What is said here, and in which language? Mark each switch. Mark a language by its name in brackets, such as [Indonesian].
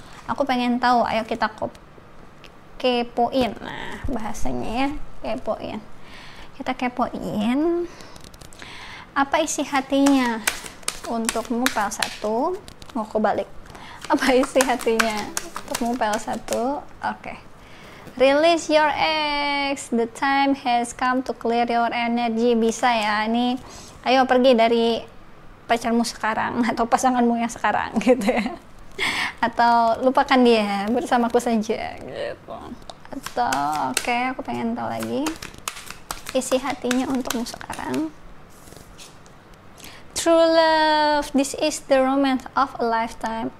[Indonesian] Aku pengen tahu, ayo kita kepoin. Nah, bahasanya ya, kepoin. Kita kepoin apa isi hatinya untukmu file 1. Aku balik. Apa isi hatinya untuk file 1? [English] Oke. Release your ex. The time has come to clear your energy. [Indonesian] Bisa ya, ini ayo pergi dari pacarmu sekarang atau pasanganmu yang sekarang gitu ya. Atau lupakan dia, bersamaku saja gitu. Atau oke, aku pengen tahu lagi isi hatinya untukmu sekarang. [English] True love, this is the romance of a lifetime.